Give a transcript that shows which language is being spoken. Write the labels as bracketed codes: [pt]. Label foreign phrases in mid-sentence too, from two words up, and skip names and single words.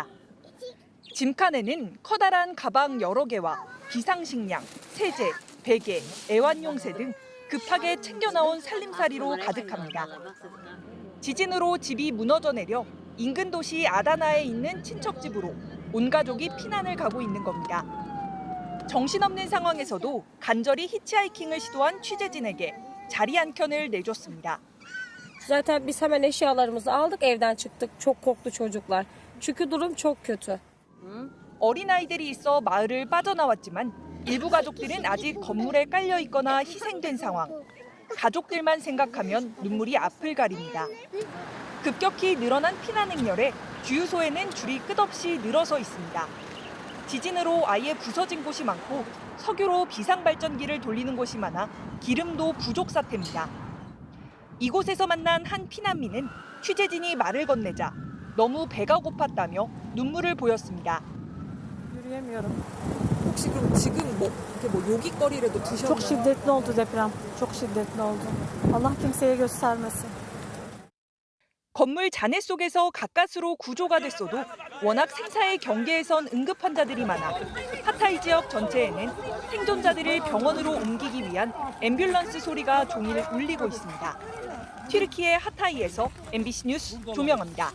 [ko] 짐칸에는 커다란 가방 여러 개와 비상식량, 세제, 베개, 애완용새 등 급하게 챙겨 나온 살림살이로 가득합니다. 지진으로 집이 무너져 내려 인근 도시 아다나에 있는 친척집으로 온 가족이 피난을 가고 있는 겁니다. 정신없는 상황에서도 간절히 히치하이킹을 시도한 취재진에게 자리 한 켠을 내줬습니다. [tr] Zaten biz hemen eşyalarımızı aldık, evden çıktık. Çok korktu çocuklar. Çünkü durum çok kötü. [ko] 어린아이들이 있어 마을을 빠져나왔지만 일부 가족들은 아직 건물에 깔려 있거나 희생된 상황. 가족들만 생각하면 눈물이 앞을 가립니다. 급격히 늘어난 피난 행렬에 주유소에는 줄이 끝없이 늘어서 있습니다. 지진으로 아예 부서진 곳이 많고 석유로 비상발전기를 돌리는 곳이 많아 기름도 부족 사태입니다. 이곳에서 만난 한 피난민은 취재진이 말을 건네자 너무 배가 고팠다며 눈물을 보였습니다. Yürüyemiyorum. 혹시 그럼 지금 이렇게 요깃거리라도 드셨나요? [tr] Çok şiddetli oldu deprem. Çok şiddetli oldu. Allah kimseye göstermesin. [ko] 건물 잔해 속에서 가까스로 구조가 됐어도 워낙 생사의 경계에 선 응급 환자들이 많아 하타이 지역 전체에는 생존자들을 병원으로 옮기기 위한 앰뷸런스 소리가 종일 울리고 있습니다. 튀르키예 하타이에서 MBC 뉴스 조명합니다.